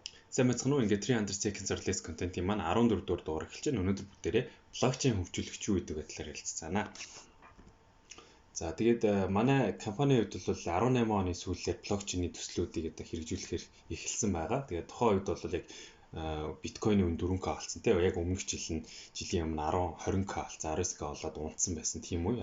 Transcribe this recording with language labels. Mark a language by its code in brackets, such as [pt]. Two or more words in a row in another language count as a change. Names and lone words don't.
[mn] Сайн мэцхан уу, ингээд [en] 300 seconds or less [mn] content-ийн маань 14 дугаар дугаар эхэлж байна. Өнөөдөр бүгдээрээ блокчейн хөгжүүлэгч юу гэдэг байдлаар ярилцгаана. За тэгээд манай компанийн хувьд бол 18 оны сүүлээр блокчейний төслүүдийг одоо хэрэгжүүлэхээр эхэлсэн байгаа. Тэгээд тухайн үед бол яг биткойны үн 4k болсон тийм яг өмнөх жилийн өмнө 10-20k болсон 19k болоод унтсан байсан тийм үү.